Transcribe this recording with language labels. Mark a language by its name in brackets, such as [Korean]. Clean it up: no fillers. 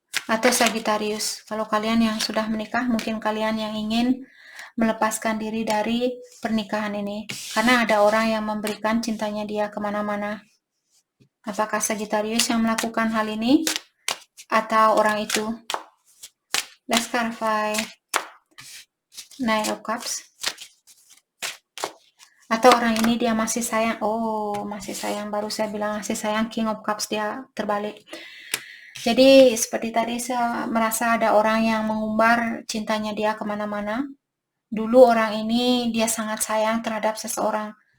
[Indonesian] Atau Sagittarius, kalau kalian yang sudah menikah, mungkin kalian yang ingin melepaskan diri dari pernikahan ini. Karena ada orang yang memberikan cintanya dia kemana-mana. Apakah Sagittarius yang melakukan hal ini? Atau orang itu? [English] Let's clarify Nine of Cups. [Indonesian] Atau orang ini dia masih sayang. Oh, masih sayang. Baru saya bilang masih sayang. King of Cups dia terbalik. Jadi seperti tadi saya merasa ada orang yang mengumbar cintanya dia kemana-mana. Dulu orang ini dia sangat sayang terhadap seseorang.